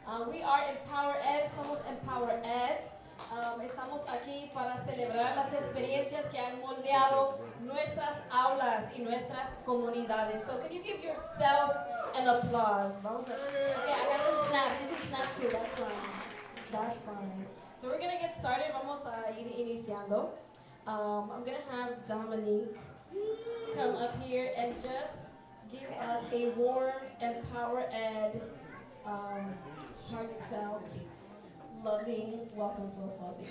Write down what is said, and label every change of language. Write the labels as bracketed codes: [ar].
[en] We are Empower Ed, [es] somos Empower Ed. Estamos aquí para celebrar las experiencias que han moldeado nuestras aulas y nuestras comunidades. [en] So can you give yourself an applause? [es] Vamos a, [en] okay, I got some snaps. You can snap too. That's fine. That's fine. So we're gonna get started. [es] Vamos a ir iniciando. [en] I'm gonna have Dominique come up here and just give us a warm Empower Ed, heartfelt, loving welcome to us all.